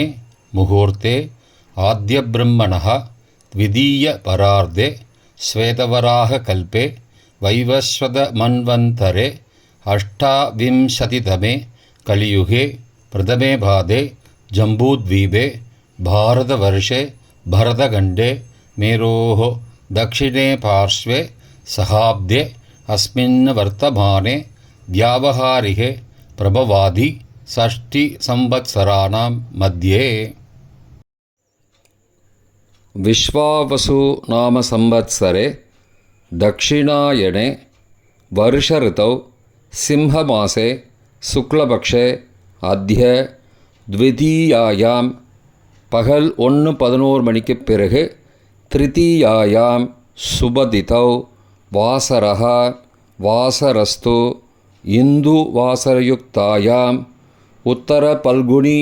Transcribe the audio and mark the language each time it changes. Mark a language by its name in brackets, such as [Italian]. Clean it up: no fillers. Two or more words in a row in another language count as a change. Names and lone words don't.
[Sanskrit] मुहूर्ते आद्य ब्रह्मणः द्वितीय परार्धे श्वेतवराह कल्पे वैवस्वत मन्वन्तरे अष्टाविंशतितमे कलियुगे प्रथमे पादे जम्बूद्वीपे भारतवर्षे भरतखण्डे मेरोः दक्षिणे पार्श्वे सहाब्दे अस्मिन् वर्तमाने व्यावहारिके प्रभवादि षष्टि संवत्सराणां मध्ये. विश्वावसु नाम संवत्सरे दक्षिणायने वर्ष ऋतौ सिंहमासे शुक्लपक्षे अद्य द्वितीयायाम् [Tamil] பகல் 1:11 மணிக்குப் பிறகு [Sanskrit] तृतीयायाम् शुभतिथौ वासरः वासरस्तु इन्दु वासरयुक्तायाम् उत्तर फल्गुनी